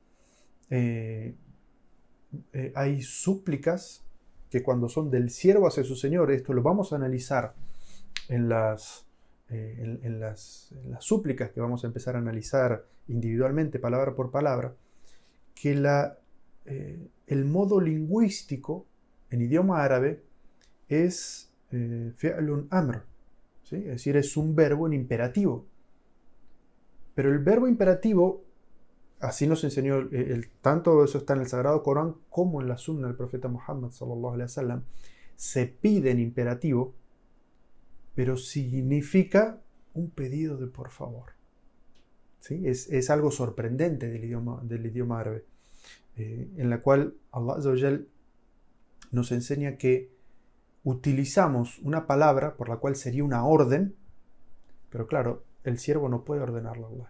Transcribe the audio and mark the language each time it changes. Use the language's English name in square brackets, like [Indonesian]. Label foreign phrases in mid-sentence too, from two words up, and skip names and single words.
[Spanish] hay súplicas que cuando son del siervo hacia su Señor, esto lo vamos a analizar en las súplicas que vamos a empezar a analizar individualmente, palabra por palabra, que el modo lingüístico en idioma árabe es [Arabic] فعل أمر, [Spanish] ¿sí? Es decir, es un verbo en imperativo. Pero el verbo imperativo, así nos enseñó, tanto eso está en el Sagrado Corán como en la Sunna del profeta Muhammad [Arabic] صلى الله عليه وسلم, [Spanish] se pide en imperativo, pero significa un pedido de por favor. ¿Sí? Es algo sorprendente del idioma árabe, en la cual [Arabic] الله عز وجل [Spanish] nos enseña que utilizamos una palabra por la cual sería una orden, pero claro, el siervo no puede ordenarlo a Allah.